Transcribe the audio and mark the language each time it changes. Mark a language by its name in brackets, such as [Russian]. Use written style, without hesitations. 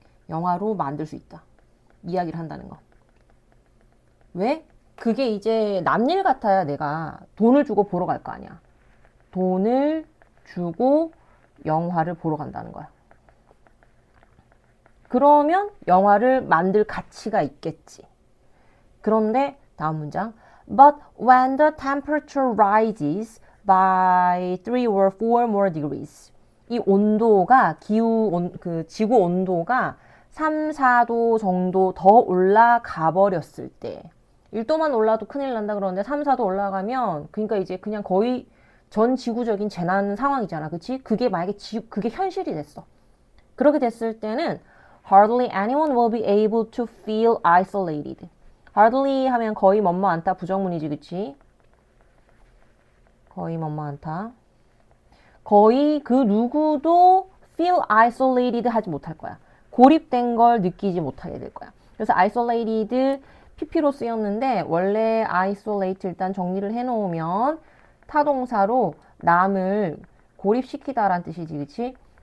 [Korean] 영화로 만들 수 있다. 이야기를 한다는 거. 왜? 그게 이제 남일 같아야 내가 돈을 주고 보러 갈 거 아니야. 돈을 주고 영화를 보러 간다는 거야. 그러면 영화를 만들 가치가 있겠지. 그런데 다음 문장. [English] But when the temperature rises by 3 or 4 more degrees. [Korean] 이 온도가 지구 온도가 3, 4도 정도 더 올라가 버렸을 때 1도만 올라도 큰일 난다 그러는데 3, 4도 올라가면 그러니까 이제 그냥 거의 전 지구적인 재난 상황이잖아. 그치? 그게 만약에 그게 현실이 됐어. 그렇게 됐을 때는 [English] hardly anyone will be able to feel isolated. [Korean] hardly 하면 거의 뭐뭐 않다 부정문이지, 그치? 거의 뭐뭐 않다. 거의 그 누구도 [English] feel isolated [Korean] 하지 못할 거야. 고립된 걸 느끼지 못하게 될 거야. 그래서 isolated pp로 쓰였는데 원래 isolate 일단 정리를 해놓으면 타동사로 남을 고립시키다라는 뜻이지, 그치?